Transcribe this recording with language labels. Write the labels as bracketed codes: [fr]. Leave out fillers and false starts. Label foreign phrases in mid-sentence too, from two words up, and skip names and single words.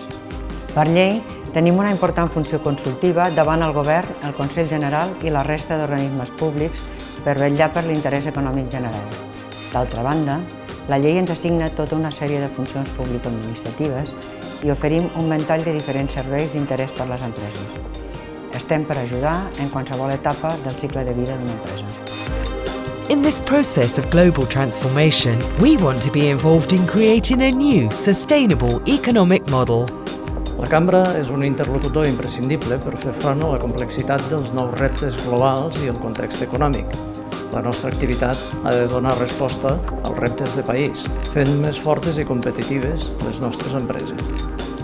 [ca] Per llei, tenim una important funció consultiva davant el Govern, el Consell General i la resta d'organismes públics per vetllar per l'interès econòmic general. D'altra banda, la llei ens assigna tota una sèrie de funcions público-administratives i oferim un ventall de diferents serveis d'interès per les empreses. Estem per ajudar en qualsevol etapa del cicle de vida d'una empresa. [en] In this process of global transformation, we want to be involved in creating a new, sustainable economic model. [ca] La Cambra és un interlocutor imprescindible per fer front a la complexitat dels nous reptes globals i el context econòmic. La nostra activitat ha de donar resposta als reptes de país, fent més fortes i competitives les nostres empreses.